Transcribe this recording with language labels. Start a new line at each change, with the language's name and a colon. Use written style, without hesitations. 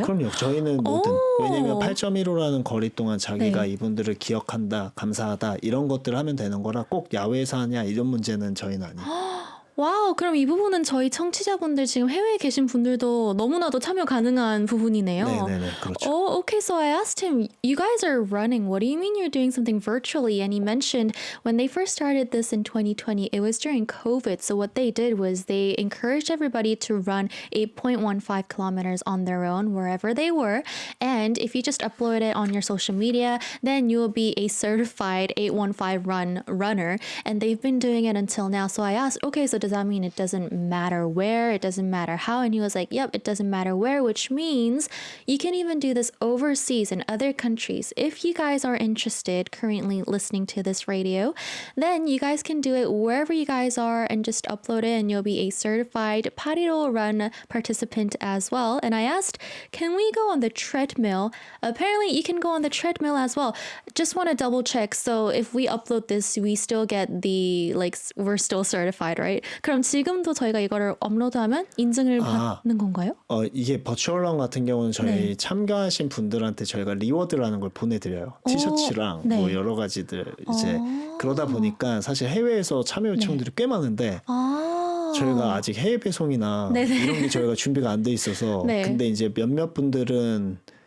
Korean: 네, 그럼요. 저희는 뭐든. 왜냐면 8.15라는 거리 동안 자기가 네. 이분들을 기억한다, 감사하다 이런 것들을 하면 되는 거라 꼭 야외에서 하냐 이런 문제는 저희는 아니에요. 와우, 그럼 이 부분은 저희 청취자분들 지금 해외에 계신 분들도 너무나도 참여 가능한 부분이네요. 네네네, 그렇죠.
English: Oh, okay. So I asked him, you guys are running. What do you mean you're doing something virtually? And he mentioned when they first started this in 2020, it was during COVID. So what they did was they encouraged everybody to run 8.15 kilometers on their own wherever they were. And if you just upload it on your social media, then you will be a certified 815 runner. And they've been doing it until now. So I asked, okay, so does that mean it doesn't matter where, it doesn't matter how? And he was like, yep, it doesn't matter where, which means you can even do this overseas in other countries. If you guys are interested currently listening to this radio, then you guys can do it wherever you guys are and just upload it and you'll be a certified Pariro Run participant as well. And I asked, can we go on the treadmill? Apparently you can go on the treadmill as well. Just want to double check. So if we upload this, we still get we're still certified, right?
Korean: 그럼 지금도 저희가 이거를 업로드하면 인증을 받는 건가요? 이게 버추얼런 같은 경우는 저희 참가하신 분들한테 저희가 리워드라는 걸 보내드려요. 티셔츠랑 네. 뭐 여러 가지들 이제 그러다 보니까 사실 해외에서 참여 요청들이 꽤 많은데 저희가 아직 해외 배송이나 이런 게 저희가 준비가 안 돼 있어서 근데 이제 몇몇 분들은